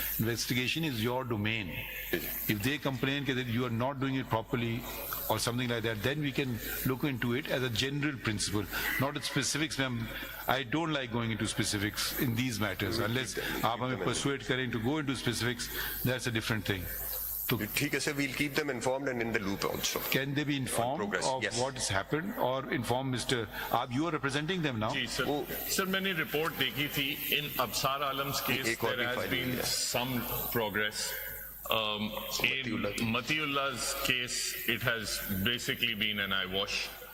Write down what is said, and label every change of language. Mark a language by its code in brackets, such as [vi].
[en] Investigation is your domain. If they complain that you are not doing it properly or something like that, then we can look into it as a general principle, not at specifics. I don't like going into specifics in these matters. Unless [hi] आप हमें [en] persuade करें to go into specifics, that's a different thing. [hi] ठीक है, [en] sir, we'll keep them informed and in the loop also. Can they be informed of yes. what has happened, or inform Mr. You are representing them now? [hi] Ji sir, sir मैंने report देखी थी. [en] In Absar Alam's case, there has been some progress. In Matiullah's case, it has basically been an eyewash.